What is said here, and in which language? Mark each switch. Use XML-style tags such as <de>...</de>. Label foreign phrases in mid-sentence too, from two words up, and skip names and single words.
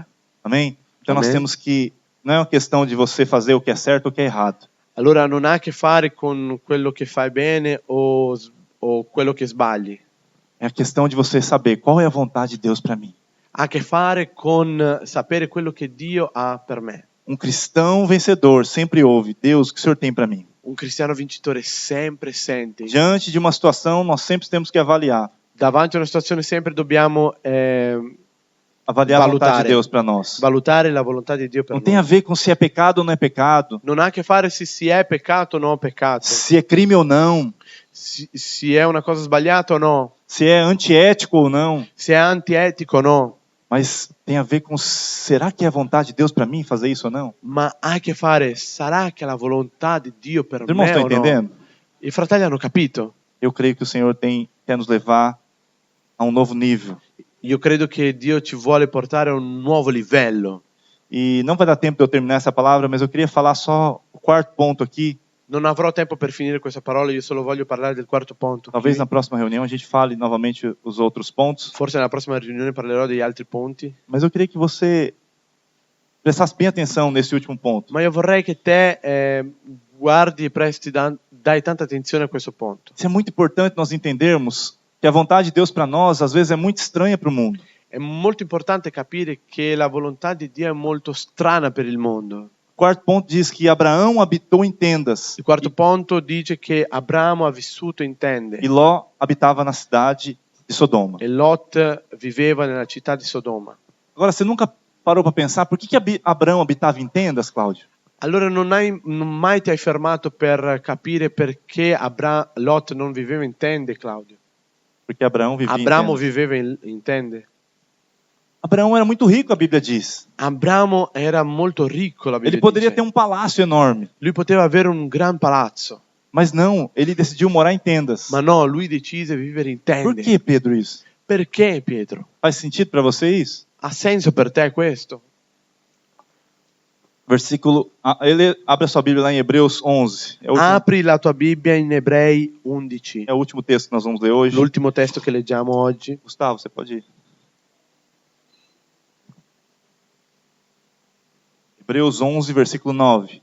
<pt>Amém? Então nós Amém. temos que, não é uma questão de você fazer o que é certo ou o que é errado.</pt> <it>Allora non ha a che fare con quello che fai bene o quello che sbagli.</it> <pt>É a questão de você saber qual é a vontade de Deus para mim.</pt> <it>Ha a che fare con sapere quello che Dio ha per me.</it> <pt>Um cristão vencedor sempre ouve: Deus, o que o Senhor tem para mim?</pt> <it>Un cristiano vincitore sempre sente.</it> <pt>Diante de uma situação, nós sempre temos que avaliar.</pt> <it>Davanti a una situazione sempre dobbiamo</it> <pt>Avaliar a vontade</pt> <it>Valutare.</it> <pt>de Deus para nós.</pt> <it>valutare la volontà di Dio per</it> <pt>Não tem a</pt> <it>noi.</it> <pt>ver com se é pecado ou não é pecado,</pt> <it>Non ha a che fare se si è peccato o non peccato,</it> <pt>se é crime ou não,</pt> <it>si è una cosa sbagliata o no,</it> <pt>se é antiético ou não,</pt> <it>se è antietico o no,</it> <pt>mas tem a ver com será que é a vontade de Deus para mim fazer isso ou não?</pt> <it>ma ha a che fare, sarà che è la volontà di Dio per</it> <pt>Os irmãos</pt> <it>me</it> <pt>estão</pt> <it>o no?</it> <pt>entendendo?</pt> <it>I fratelli hanno capito?</it> <pt>Eu creio que o Senhor quer nos levar a um novo nível.</pt> <it>Io credo che Dio ci vuole portare a un nuovo livello.</it> <pt>E não vai dar tempo de eu terminar essa palavra, mas eu queria falar só o quarto ponto aqui.</pt> <it>Non avrò tempo per finire questa parola, io solo voglio parlare del quarto punto.</it> <pt>Talvez na próxima reunião a gente fale novamente os outros pontos.</pt> <it>Forse nella prossima riunione parlerò degli altri punti.</it> <pt>Mas eu queria que você prestasse bem atenção nesse último ponto.</pt> <it>Ma io vorrei che te guardi e presti dai tanta attenzione a questo punto.</it> <pt>Isso é muito importante nós entendermos que a vontade de Deus para nós às vezes é muito estranha para o mundo.</pt> <it>È molto importante capire che la volontà di Dio è molto strana per il mondo.</it> <pt>O quarto ponto diz que Abraão habitou em tendas</pt> <it>Il quarto punto dice che Abramo ha vissuto in tende</it> <pt>e Ló habitava na cidade de Sodoma.</pt> <it>e Lot viveva nella città di Sodoma.</it> <pt>Agora, você nunca parou para pensar por que Abraão habitava em tendas, Cláudio?</pt> <it>Allora non mai ti hai fermato per capire perché Lot non viveva in tende, Claudio?</it> <pt>Porque Abraão vivia</pt> <it>Abramo</it> <pt>em tendas.</pt> <it>viveva in tende.</it> <pt>Abraão era muito rico, a Bíblia diz.</pt> <it>Abramo era molto ricco, la Bibbia</it> <pt>Ele poderia</pt> <it>dice.</it> <pt>ter um palácio enorme,</pt> <it>Lui poteva avere un gran palazzo,</it> <pt>mas não, ele decidiu morar em tendas.</pt> <it>ma no, lui decise di vivere in</it> <pt>Por</pt> <it>tende.</it> <pt>que, Pedro, isso?</pt> <it>Perché, Pietro?</it> <pt>Faz sentido para você isso?</pt> <it>Ha senso per te questo?</it> <pt>Versículo, ele abre a sua Bíblia lá em Hebreus 11.</pt> <it>Apri la tua Bibbia in Ebrei 11,</it> <pt>É o último texto que nós vamos ler hoje.</pt> <it>l'ultimo testo che leggiamo oggi.</it> <pt>Gustavo, você pode ir. Hebreus 11, versículo 9.</pt>